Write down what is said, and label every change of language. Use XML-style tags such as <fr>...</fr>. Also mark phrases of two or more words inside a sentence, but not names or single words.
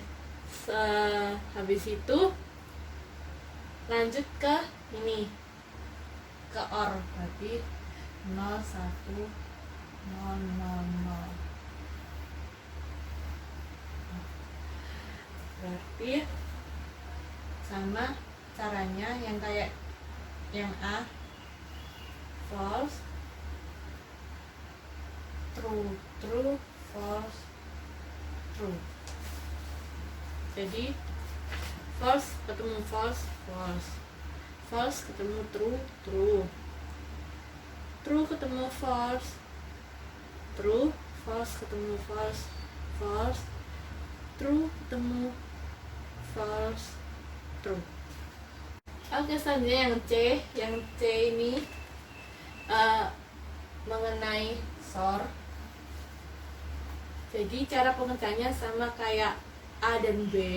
<id>Habis itu lanjut ke ini, ke or, berarti 0 1 0 0 0. Berarti sama caranya yang kayak yang A,</id> <en>false, true, true, false, true.</en> <id>Jadi false ketemu</id> <en>false, false, false</en> <id>ketemu</id> <en>true, true, true</en> <id>ketemu</id> <en>false, true, false</en> <id>ketemu</id> <en>false, false, true</en> <id>ketemu</id> <en>false, true.</en> <id>Oke, selanjutnya yang C. Yang C ini mengenai SOR. Jadi cara pengerjaannya sama kayak A dan B.</id>